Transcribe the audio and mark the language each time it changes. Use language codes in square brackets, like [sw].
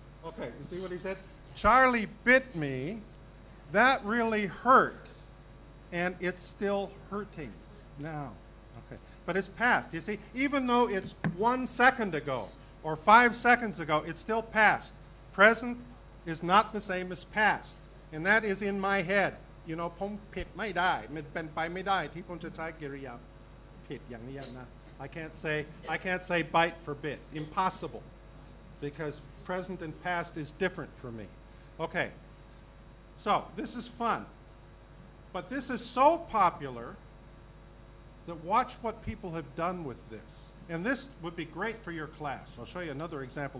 [en] Okay, you see what he said? Charlie bit me. That really hurt. And it's still hurting now. Okay, but it's past. You see, even though it's 1 second ago or 5 seconds ago, it's still past. Present is not the same as past. And that is in my head. You know, [th] ผมผิดไม่ได้มันเป็นไปไม่ได้ที่ผมจะใช้กริยาผิดอย่างนี้นะ [en] I can't say bite for bit. Impossible. Because present and past is different for me. Okay. So, this is fun. But this is so popular that watch what people have done with this. And this would be great for your class. I'll show you another example.